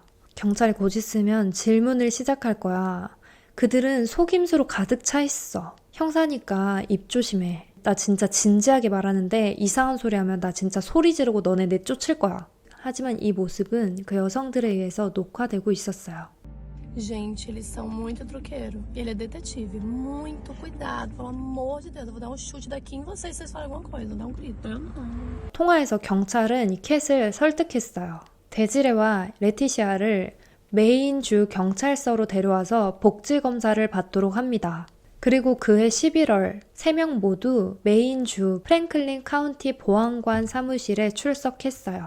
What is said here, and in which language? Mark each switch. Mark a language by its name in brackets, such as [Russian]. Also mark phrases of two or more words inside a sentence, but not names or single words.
[Korean] 경찰이 곧 있으면 질문을 시작할 거야. 그들은 속임수로 가득 차 있어. 형사니까 입 조심해. 나 진짜 진지하게 말하는데 이상한 소리 하면 나 진짜 소리 지르고 너네 내쫓을 거야. 하지만 이 모습은 그 여성들에 의해서 녹화되고 있었어요. [Portuguese] Gente, eles são muito truqueiro. Ele é detetive. Muito cuidado. Pelo amor de Deus, eu vou dar um chute daqui em vocês se vocês falarem alguma coisa. Dá um grito. Eu não. [Korean] 통화에서 경찰은 이 캣을 설득했어요. 데지레와 레티시아를 메인 주 경찰서로 데려와서 복지 검사를 받도록 합니다. 그리고 그해 11월 3명 모두 메인 주 프랭클린 카운티 보안관 사무실에 출석했어요.